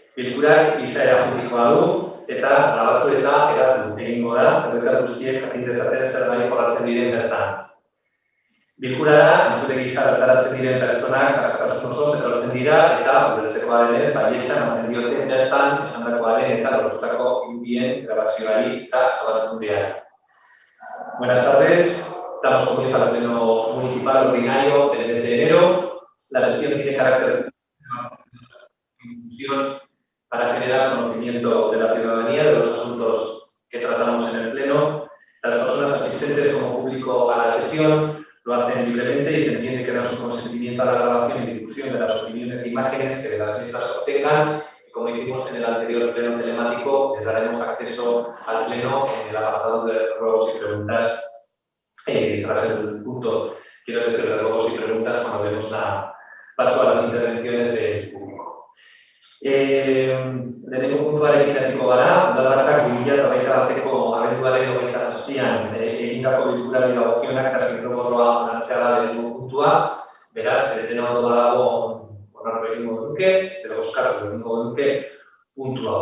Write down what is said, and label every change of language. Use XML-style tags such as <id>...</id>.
<eu>Bilkurak izaera publikoa du eta grabatu eta hedatu egingo da, herritar guztiek jakin dezaten zer jorratzen diren bertan. Bilkurara, entzule gisa bertaratzen diren pertsonak askatasun osoz etortzen dira eta ulertzeko badenez, baietza ematen diote bertan esandakoaren eta lortutako irudien grabazioari eta zabalatu behar.</eu> <es>Buenas tardes. Damos comienzo al pleno municipal ordinario del mes de enero. La sesión tiene carácter de inclusión para generar conocimiento de la ciudadanía de los asuntos que tratamos en el pleno. Las personas asistentes como público a la sesión lo hacen libremente y se entiende que dan su consentimiento a la grabación y difusión de las opiniones e imágenes que de las mismas obtengan. Y como hicimos en el anterior pleno telemático, les daremos acceso al pleno en el apartado de ruegos y preguntas. Tras el punto, quiero decir, de ruegos y preguntas cuando demos paso a las intervenciones del público.</es> <eu>Lehenengo puntuarekin hasiko gara, udalbatzak 2021ko abenduaren 27an egindako bilkurari dagokionak eta zirrogorroa onartzea da lehenengo puntua. Beraz, dena ondo badago onartu egingo duke, edo bozkatu egingo duke puntua.</eu>